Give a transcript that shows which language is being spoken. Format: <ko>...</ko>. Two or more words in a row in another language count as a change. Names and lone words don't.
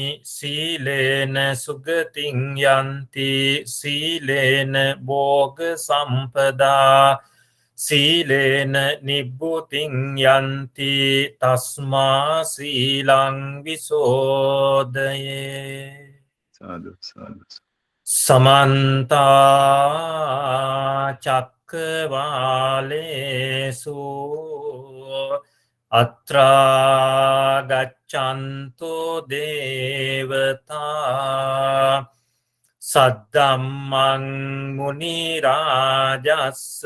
<pi>සීලේන සුගතින් යන්ති සීලේන භෝග සම්පදා සීලේන නිබ්බුතින් යන්ති තස්මා සීලං විසෝදයේ. සාදු සාදු සමන්තා චක්කවාලේසු අත්‍රා ගච්ඡන්තු දේවතා සද්දම්මං මුනි රාජස්ස</pi>